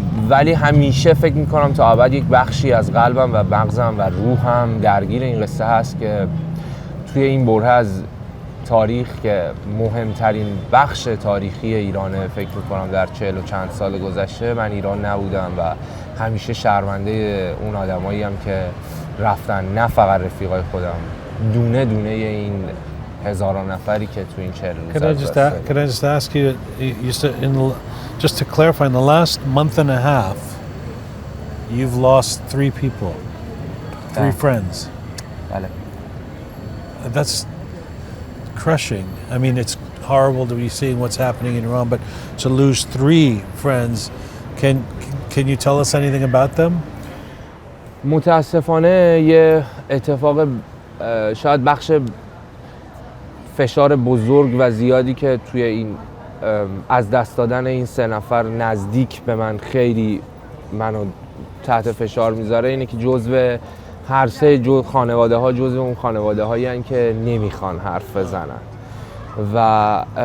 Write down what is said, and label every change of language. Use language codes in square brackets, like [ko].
[fa] ولی همیشه فکر میکنم تا ابد یک بخشی از قلبم و مغزم و روحم درگیر این قصه هست که توی این بره از تاریخ که مهمترین بخش تاریخی ایرانه، فکر میکنم در 40 و چند سال گذشته من ایران نبودم و همیشه شرمنده اون آدمایی هم که رفتن، نه فقط رفیقای خودم، دونه دونه این هزاران نفری که تو این 40 روز [en] Can I just ask you, just to clarify, in the last month and a half, you've lost 3 people, 3 friends. [fa] بله. [en] That's crushing. I mean, it's horrible to be seeing what's happening in Iran, but to lose 3 friends, can you tell us anything about them? [fa] متاسفانه یه اتفاق شاید بخش فشار بزرگ و زیادی که توی این از دست دادن این 3 نفر نزدیک به من خیلی منو تحت فشار میذاره اینه که جزو هر 3 خانواده ها جزو اون خانواده هایی هستن که نمیخوان حرف بزنن و